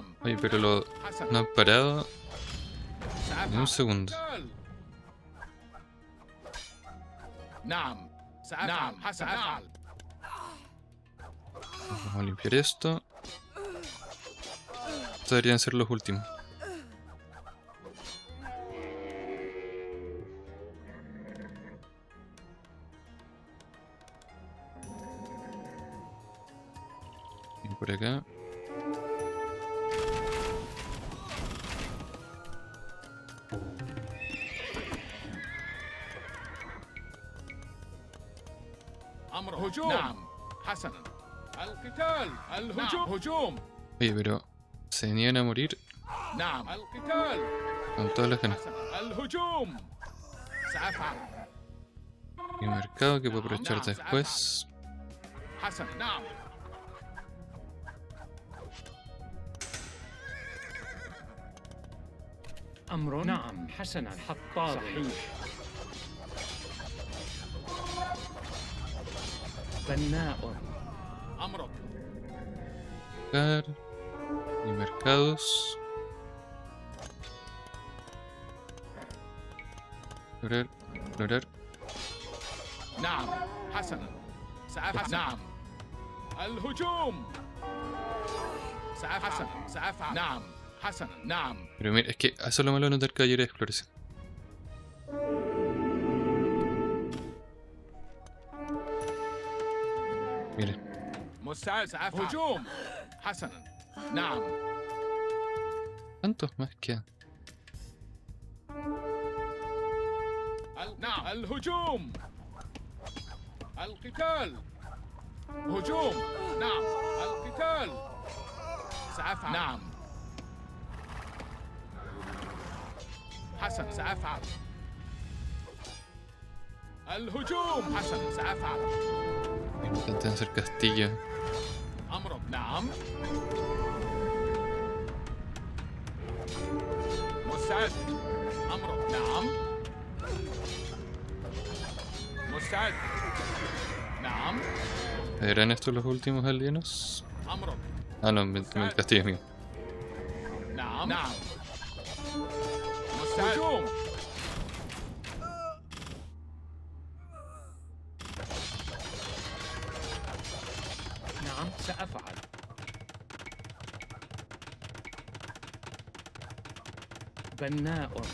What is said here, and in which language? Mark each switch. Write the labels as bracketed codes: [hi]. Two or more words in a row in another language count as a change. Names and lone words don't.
[es] Oye, pero lo. [ar] حسنا [es] No han parado ni un [ar] سأفعل [es] segundo. [ar] القتال. نعم سأفعل نعم حسن سأفعل [es] Vamos a limpiar esto. Estos deberían ser los últimos. Y por acá. [ar] أمر هجوم نعم حسنا القتال الهجوم هجوم [es] Oye, pero. Se venían a morir [ar] نعم القتال [es] con todas las ganas. [ar] حسنا الهجوم سأفعل [es] Y un mercado que puedo aprovechar después. [ar] حسنا نعم أمر نعم حسنا حطاب صحيح بناء أمرك [es] Buscar. Y mercados. Explorar. [ar] نعم حسنا سأفعل نعم الهجوم سأفعل حسنا سأفعل نعم حسنا نعم [es] Pero mira, es que eso es lo malo de notar caballería de exploración. Mira, [ar] مستعد سأفعل هجوم حسنا نعم [es] ¿cuántos más quedan? [ar] نعم الهجوم القتال هجوم نعم القتال سأفعل نعم حسن سأفعل الهجوم حسن سأفعل [es] Intentan hacer castillo. [ar] أمرك نعم مستعد أمرك نعم مستعد نعم [es] ¿Eran estos los últimos aldeanos? [ar] أمرك [es] Ah, no, el castillo es mío. [ar] نعم نعم مستعد هجوم نعم سأفعل بناء